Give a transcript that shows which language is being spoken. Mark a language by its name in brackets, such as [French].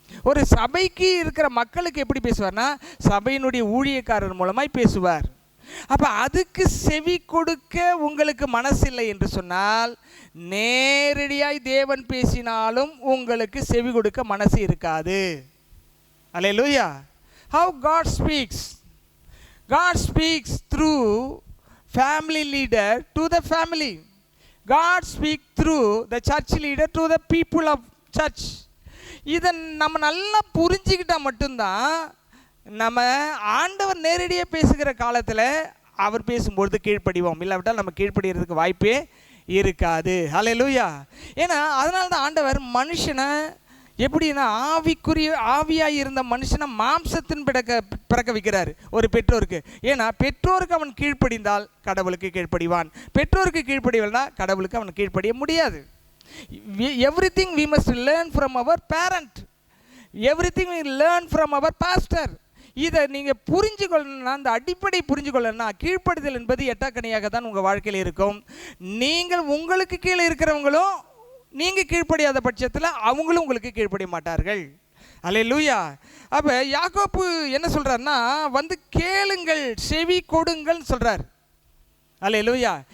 [Tamil] ஒரு சபைக்கு இருக்கிற மக்களுக்கு எப்படி பேசுவார்னா, சபையினுடைய ஊழியக்காரர் மூலமாய் பேசுவார். அப்போ அதுக்கு செவி கொடுக்க உங்களுக்கு மனசில்லை என்று சொன்னால், நேரடியாய் தேவன் பேசினாலும் உங்களுக்கு செவி கொடுக்க மனசு இருக்காது. [English] Hallelujah. How God speaks. God speaks through family leader to the family. God speaks through the church leader to the people of church. [Tamil] இதை நம்ம நல்லா புரிஞ்சுக்கிட்டால் மட்டும்தான் நம்ம ஆண்டவர் நேரடியாக பேசுகிற காலத்தில் அவர் பேசும்பொழுது கீழ்ப்படிவோம். இல்லாவிட்டால் நம்ம கீழ்ப்படிகிறதுக்கு வாய்ப்பே இருக்காது. அல்லேலூயா. ஏன்னா அதனால தான் ஆண்டவர் மனுஷனை எப்படின்னா ஆவியாக இருந்த மனுஷனை மாம்சத்தின் பிறக்க வைக்கிறார் ஒரு பெற்றோருக்கு. ஏன்னா பெற்றோருக்கு அவன் கீழ்ப்படிந்தால் கடவுளுக்கு கீழ்ப்படிவான், பெற்றோருக்கு கீழ்ப்படிவல்னா கடவுளுக்கு அவன் கீழ்ப்படிய முடியாது. [English] Everything we must learn from our parent. Everything we learn from our pastor. [Tamil] இதை நீங்கள் புரிஞ்சுக்கொள்ளணும்னா, அந்த அடிப்படை புரிஞ்சுக்கொள்ளணும்னா, கீழ்ப்படுதல் என்பது எட்டாக்கணியாக தான் உங்கள் வாழ்க்கையில் இருக்கும். நீங்கள் உங்களுக்கு கீழே இருக்கிறவங்களும் நீங்கள் கீழ்ப்படியாத பட்சத்தில் அவங்களும் உங்களுக்கு கீழ்ப்படிய மாட்டார்கள். அல்லேலூயா. அப்போ யாக்கோப்பு என்ன சொல்கிறாருன்னா, வந்து கேளுங்கள், செவி கொடுங்கள் சொல்கிறார். அல்லேலூயா.